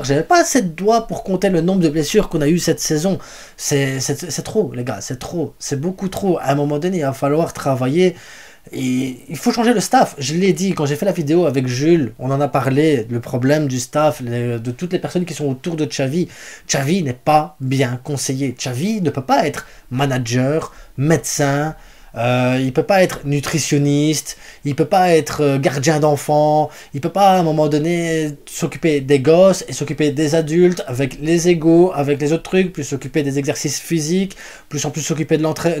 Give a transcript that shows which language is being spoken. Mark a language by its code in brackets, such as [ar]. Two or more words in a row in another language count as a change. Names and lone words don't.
[fr] J'avais pas assez de doigts pour compter le nombre de blessures qu'on a eu cette saison. C'est trop, les gars, c'est trop. C'est beaucoup trop. À un moment donné, il va falloir travailler. Et il faut changer le staff. Je l'ai dit quand j'ai fait la vidéo avec Jules, on en a parlé, le problème du staff, de toutes les personnes qui sont autour de Xavi. Xavi n'est pas bien conseillé. Xavi ne peut pas être manager, médecin, il peut pas être nutritionniste, il peut pas être gardien d'enfants, il peut pas à un moment donné s'occuper des gosses et s'occuper des adultes avec les égos, avec les autres trucs, plus s'occuper des exercices physiques, plus en plus s'occuper de l'entraînement.